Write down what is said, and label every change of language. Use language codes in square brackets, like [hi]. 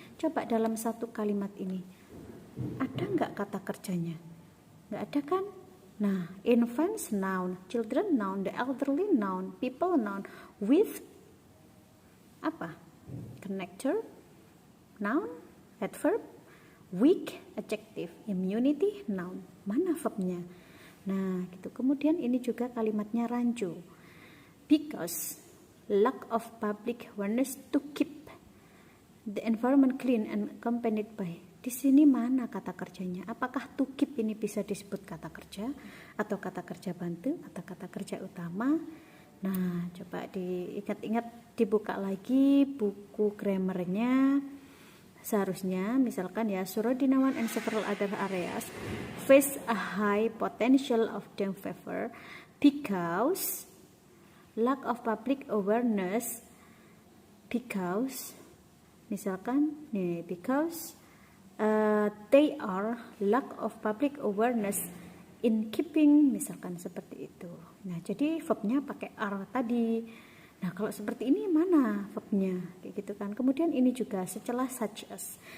[id] Coba dalam satu kalimat ini, ada nggak kata kerjanya? Nggak ada kan? [en] Nah, infants noun, children noun, the elderly noun, people noun, with apa? Connector, noun, adverb, weak, adjective, immunity, noun. [id] Mana verbnya? Nah, gitu. Kemudian ini juga kalimatnya rancu. [en] because lack of public awareness to keep the environment clean and accompanied by. [id] Di sini mana kata kerjanya? Apakah to keep ini bisa disebut kata kerja atau kata kerja bantu atau kata kerja utama? Nah, coba diingat-ingat, dibuka lagi buku grammarnya. Seharusnya misalkan ya, [en] Surodinawan and several other areas face a high potential of dengue fever because lack of public awareness, because [id] misalkan nih, [en] because they are lack of public awareness in keeping, [id] misalkan seperti itu. Nah, jadi verbnya pakai are tadi. Nah, kalau seperti ini mana verbnya? Kayak gitu kan. Kemudian ini juga setelah such as.